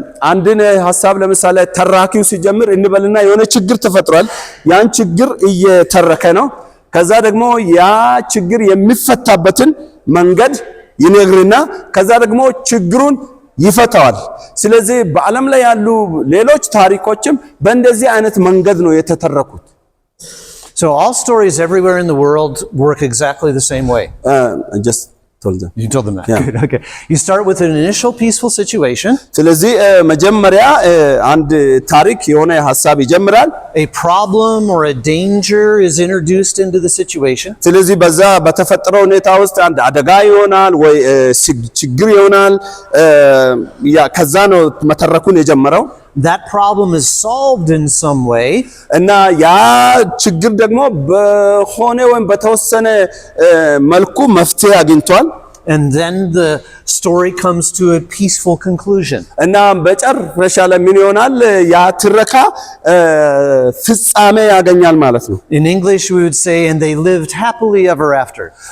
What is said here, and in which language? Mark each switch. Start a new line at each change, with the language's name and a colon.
Amharic: አንድን ሐሳብ ለምሳሌ ተራኪው ሲጀምር እንበልና የሆነ ችግር ተፈጥሯል። ያን ችግር እየተረከ ነው። ከዛ ደግሞ ያ ችግር የሚፈታበትን መንገድ ይነግርና ከዛ ደግሞ ችግሩን ይፈታዋል። ስለዚህ በዓለም ላይ ያሉ ሌሎች ታሪኮችም በእንደዚህ አይነት መንገድ ነው የተተረኩት።
English: So all stories everywhere in the world work exactly the same way. I just told them. You told them that. Yeah. Good. Okay. You start with an initial peaceful situation.
Amharic: ስለዚህ መጀመሪያ አንድ ታሪክ የሆነ ሐሳብ ይጀምራል።
English: A problem or a danger is introduced into the situation.
Amharic: ስለዚህ በዛ በተፈጠረው ሁኔታ ውስጥ አንድ አደጋ ይሆናል ወይ ችግር ይሆናል። ያ ከዛ ነው መተረኩን የጀመረው።
English: That problem is solved in some way.
Amharic: እና ያ ችግር ደግሞ በሆነ ወይም በተወሰነ መልኩ መፍትሄ አግኝቷል።
English: And then the story comes to a peaceful conclusion.
Amharic: እና በጨረሻ ላይ ምን ይሆናል? ያ ትረካ ፍጻሜ ያገኛል ማለት ነው።
English: In English we would say, and they lived happily ever after.